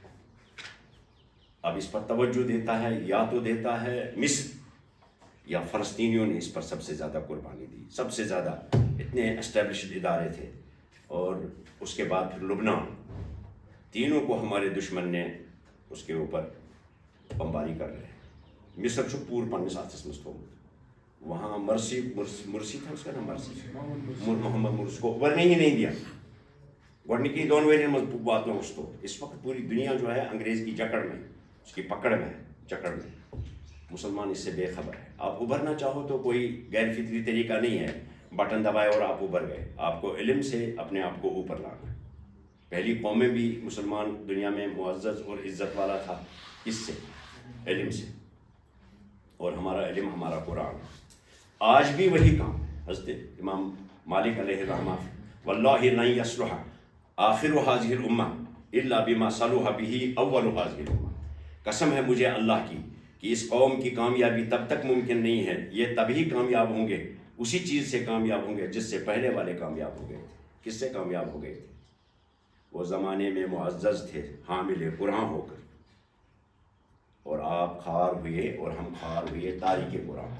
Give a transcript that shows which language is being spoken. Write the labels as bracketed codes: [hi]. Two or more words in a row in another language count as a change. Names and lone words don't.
[ur] اب اس پر توجہ دیتا ہے، یا تو دیتا ہے مصر یا فلسطینیوں نے اس پر سب سے زیادہ قربانی دی، سب سے زیادہ، اتنے اسٹیبلشڈ ادارے تھے۔ اور اس کے بعد پھر لبنان، تینوں کو ہمارے دشمن نے اس کے اوپر بمباری کر رہے۔ [ks] مصر چھو پور پنس اتھس مز تھومت، [ur] وہاں مرسی تھا اس کا نام، محمد مرسی کو ورنے ہی نہیں دیا، [ks] گۄڈنِکی 2 ؤرین مز واتنو اس کو۔ [ur] اس وقت پوری دنیا جو ہے انگریز کی جکڑ میں، اس کی پکڑ میں ہے، جکڑ میں، مسلمان اس سے بے خبر ہے۔ آپ ابھرنا چاہو تو کوئی غیر فطری طریقہ نہیں ہے، بٹن دبائے اور آپ ابھر گئے۔ آپ کو علم سے اپنے آپ کو اوپر لانا ہے۔ پہلی قومیں بھی مسلمان دنیا میں معزز اور عزت والا تھا، کس سے؟ علم سے، اور ہمارا علم ہمارا قرآن۔ آج بھی وہی کام ہے۔ حضرت امام مالک علیہ الرحمہ، [ar] واللہ لن یصلح آخر هذه الامہ الا بما صلح به اول هذه الامہ، [ur] قسم ہے مجھے اللہ کی کہ اس قوم کی کامیابی تب تک ممکن نہیں ہے، یہ تبھی کامیاب ہوں گے، اسی چیز سے کامیاب ہوں گے جس سے پہلے والے کامیاب ہو گئے تھے۔ کس سے کامیاب ہو گئے تھے؟ وہ زمانے میں معزز تھے، حامل قرآن ہو کر، اور آپ خوار ہوئے اور ہم خوار ہوئے تاریخ قرآن۔